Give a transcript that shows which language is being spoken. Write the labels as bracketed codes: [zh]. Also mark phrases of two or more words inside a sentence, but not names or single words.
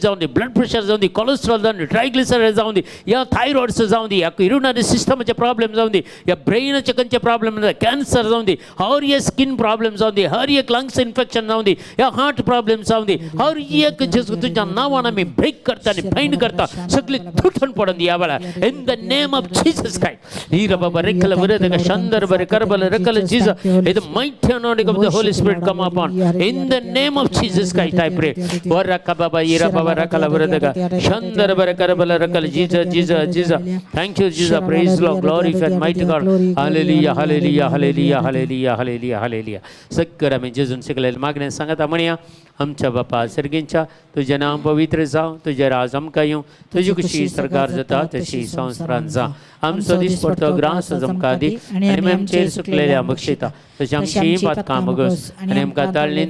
[kok] जावन दी [en] blood pressure [kok] जावन दी कोलेस्ट्रॉल जावन दी ट्रायग्लिसराइड जावन दी या थायरॉइड्स जावन दी या [en] urinary systemache problem [kok] जावन दी या ब्रेनाचे खंयचे [en] problem cancer [kok] जावन दी हर एक [en] skin problem [kok] जावन दी हर एक [en] lungs infection [kok] जावन दी या [en] heart problem [kok] जावन दी हर एक जेजू तुज्या नांवान आमी ब्रेक करता आनी फाइंड करता सगळी तुटून पडून दी ह्या [en] वेळार in the name of Jesus Christ ही रबा बरे कल बरे द शानदार बरे करबल रकल Jesus in the mighty anointing of the Holy Spirit come upon in the name of Jesus Christ I pray वर रका बाबा ये रबा रकल बरे द शानदार बरे करबल रकल Jesus Jesus Jesus thank you Jesus praise Lord glorified mighty God hallelujah hallelujah hallelujah hallelujah hallelujah hallelujah [kok] सगळं आमी जेजून शिकलेले मागणे सांगता म्हणया आमच्या बापा सर्गींच्या तुझे नाम पवित्र जावं तुझे राज आमकां येवं तुजी कशी सरकार जाता तशी संवसारांत जा आमचो दीस पडतो ग्रास आमकां दी आनी आमचेर सुकलेल्या बक्षिता तशी आमची पातकां बगस आनी आमकां ताळणेन